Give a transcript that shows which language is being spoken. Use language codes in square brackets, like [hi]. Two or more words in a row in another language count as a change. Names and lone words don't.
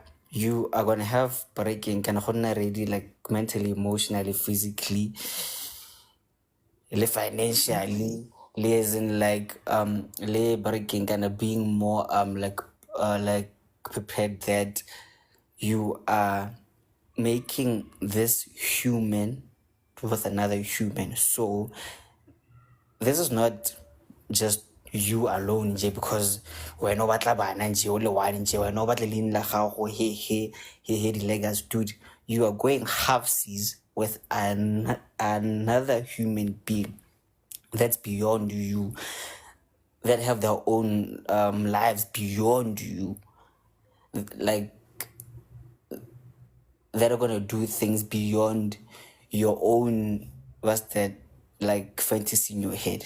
[en] You are gonna have breaking kind of already, like mentally, emotionally, physically, financially, as in like breaking kind of being more like prepared that you are making this human with another human. So this is not just you alone [tn] nje, because wena o batla bana nje o le one nje, wena o batla leina la gago he di-legas, dude. [en] You are going half-seas with another human being that's beyond you, that have their own lives beyond you, like that are gonna do things beyond your own, what's that, like fantasy in your head.